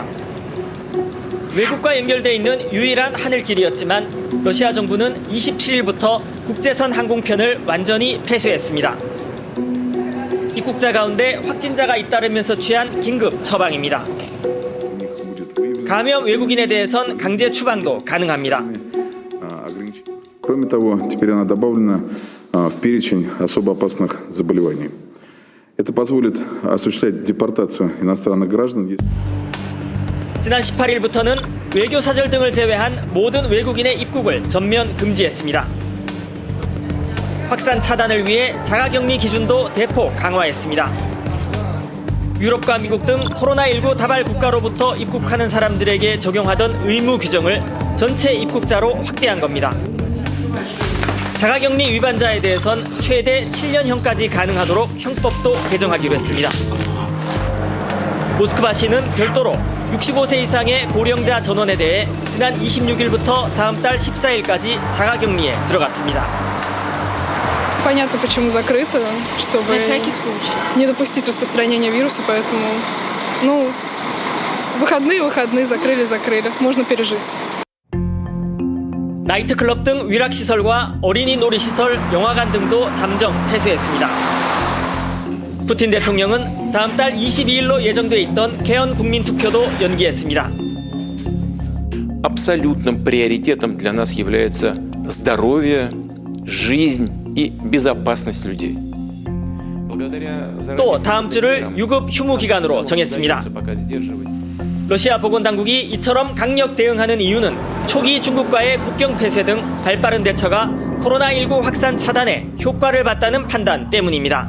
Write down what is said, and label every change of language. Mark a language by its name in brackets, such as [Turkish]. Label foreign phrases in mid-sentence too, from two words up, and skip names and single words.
[Korean] 외국과 연결돼 있는 유일한 하늘길이었지만 러시아 정부는 27일부터 국제선 항공편을 완전히 폐쇄했습니다. 입국자 가운데 확진자가 잇따르면서 취한 긴급 처방입니다. 감염 외국인에 대해선 강제 추방도 가능합니다. [Russian] Кроме того, теперь она добавлена в перечень особо опасных заболеваний. Это позволит осуществлять депортацию иностранных граждан. [Korean] 지난 18일부터는 외교 사절 등을 제외한 모든 외국인의 입국을 전면 금지했습니다. 확산 차단을 위해 자가격리 기준도 대폭 강화했습니다. 유럽과 미국 등 코로나19 다발 국가로부터 입국하는 사람들에게 적용하던 의무 규정을 전체 입국자로 확대한 겁니다. 자가격리 위반자에 대해선 최대 7년형까지 가능하도록 형법도 개정하기로 했습니다. 모스크바시는 별도로 65세 이상의 고령자 전원에 대해 지난 26일부터 다음 달 14일까지 자가격리에 들어갔습니다. [Russian] Понятно, почему закрыто, чтобы не допустить распространения вируса, поэтому, выходные, закрыли, можно пережить. [Korean] 나이트클럽 등 위락시설과 어린이 놀이시설, 영화관 등도 잠정 폐쇄했습니다. 푸틴 대통령은 다음 달 22일로 예정돼 있던 개헌 국민투표도 연기했습니다. [Russian] Абсолютным приоритетом для нас является здоровье, жизнь и безопасность людей. [Korean] 또 다음 주를 유급 휴무 기간으로 정했습니다. 러시아 보건당국이 이처럼 강력 대응하는 이유는 초기 중국과의 국경 폐쇄 등 발빠른 대처가 코로나19 확산 차단에 효과를 봤다는 판단 때문입니다.